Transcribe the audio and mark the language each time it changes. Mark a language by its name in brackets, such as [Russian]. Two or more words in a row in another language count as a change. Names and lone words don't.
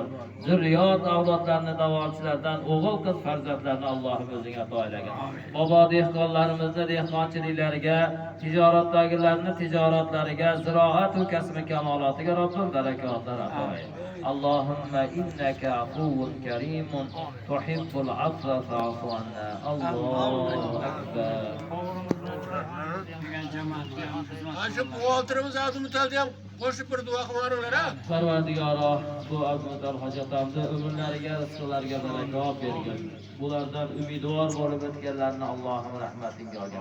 [Uzbek] Zurriyot avlodlarni da'vochilardan o'g'il qiz farzandlarni Allohim o'zing ato aylagin. Bobo dehqonlarimizni dehqonchiliklariga, tijoratdagilarni tijoratlariga, ziroat va kasb kamolotiga Robbim barakotlar ato ayl. [Arabic] اللهم إنك عفو كريم تحب العفو فاعف عنا. الله أكبر. [Uzbek] Shu buxotirimiz Abdumutalga ham qo'shib bir duo qilinglar ha. Parvardigoro, bu Abdumutal hojatamni umrlariga, rizqlariga barakot bergin. Bulardan umidvor bo'lib o'tganlarni Allohim rahmatingga olgin.